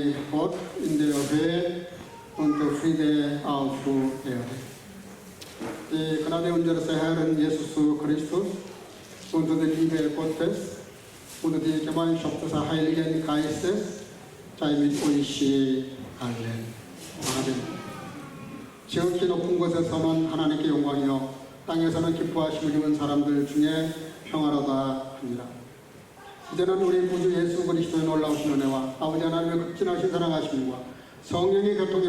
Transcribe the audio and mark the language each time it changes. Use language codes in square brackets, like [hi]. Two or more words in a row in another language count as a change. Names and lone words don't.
[en] forth in their way unto [de] Friede auf Erde. Die Gnade unseres Herrn Jesus Christus und die Liebe Gottes und die Gemeinschaft des Heiligen Geistes sei mit euch allen. [ko] 아멘. 지극히 높은 곳에서는 하나님께 영광이요 땅에서는 기뻐하심을 입은 사람들 중에 평화로다 합니다. 이제는 우리 구주 예수 그리스도의 놀라우신 은혜와 아버지 하나님의 극진하신 사랑하심과 성령의 교통으로